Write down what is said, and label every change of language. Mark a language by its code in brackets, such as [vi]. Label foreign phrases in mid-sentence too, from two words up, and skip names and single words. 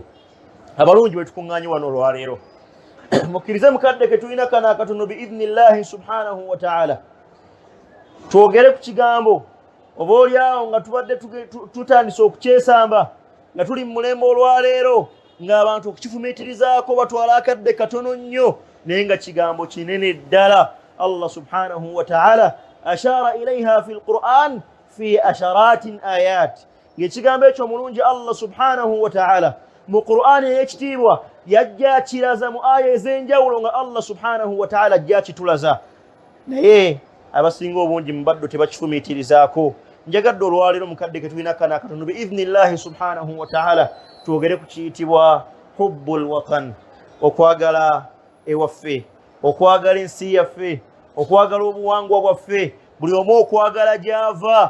[lg] Abalungi bwe tukuŋŋaanye wano olwaleero mukkirize mukadde ke tulina kana akatono [ar] بإذن الله سبحانه وتعالى [lg] twogere ku kigambo oba olyawo nga tubadde tutandise okukyesamba nga tuli mu mulembe olwaleero ng'abantu okukifumiitirizaako batwala akadde katono nnyo naye nga kigambo kinene ddala. [ar] الله سبحانه وتعالى أشار إليها في القرآن في عشرة آيات. [lg] Ng'ekigambo ekyo omulungi Allah [ar] سبحانه وتعالى [lg] mu Qur'ani ey'ekitiibwa yajja kiraza mu aya ez'enjawulo nga Allah [ar] سبحانه وتعالى [lg] ajja kitulaza, naye abasinga obungi mu baddo tebakifumiitirizaako. Njagadde olwaleero mukadde ke tulina kana akatono [ar] بإذن الله سبحانه وتعالى [lg] twogere ku kiyitibwa [ar] حب الوطن, [lg] okwagala ewaffe, okwagala ensi yaffe, okwagala obuwangwa bwaffe, buli omu okwagala gy'ava.